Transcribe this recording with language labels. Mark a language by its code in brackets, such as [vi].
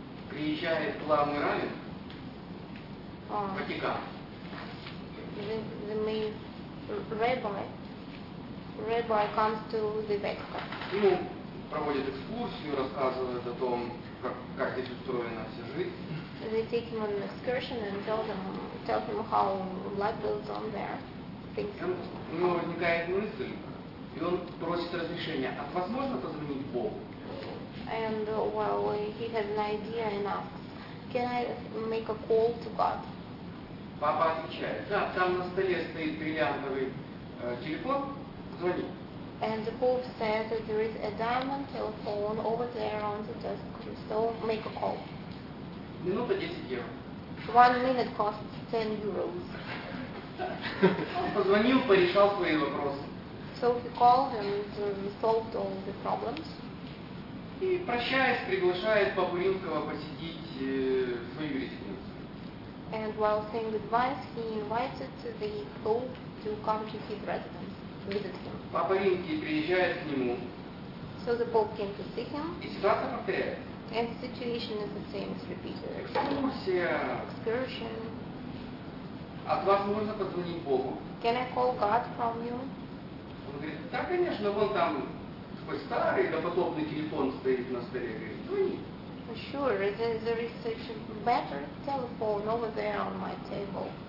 [ru] Приезжает главный раввин в Ватикан. [en] The main rabbi comes to the Vatican. [ru] Ему проводят экскурсию, рассказывают о том, как здесь устроена вся жизнь. [en] They take him on an excursion and tell him how life builds on there. [ru] У него возникает мысль, И он просит разрешения, а возможно позвонить Богу? [en] And well, he has an idea and asks, can I make a call to God? [ru] Папа отвечает, да, там на столе стоит бриллиантовый телефон, звони. [en] And the Pope says that there is a diamond telephone over there on the desk, so make a call. [ru] Минута 10 евро. [en] 1 minute costs 10 euros. [ru] Он позвонил, порешал свои вопросы. [en] So he called and resolved all the problems. [ru] И прощаясь, приглашает Папу Римского посетить свою резиденцию. [en] And while saying goodbye, he invited the Pope to come to his residence. [ru] Папа Римский приезжает к нему. [en] So the Pope came to see him. [ru] И ситуация повторяется. [en] And the situation is the same as repeated. [ru] Экскурсия. [en] Excursion. [ru] От вас можно позвонить Богу? [en] Can I call God from you? [ru] Он говорит, да, конечно, вон там такой старый допотопный телефон стоит на столе. Говорит, звони. [en] Sure, there is such a better telephone over there on my table.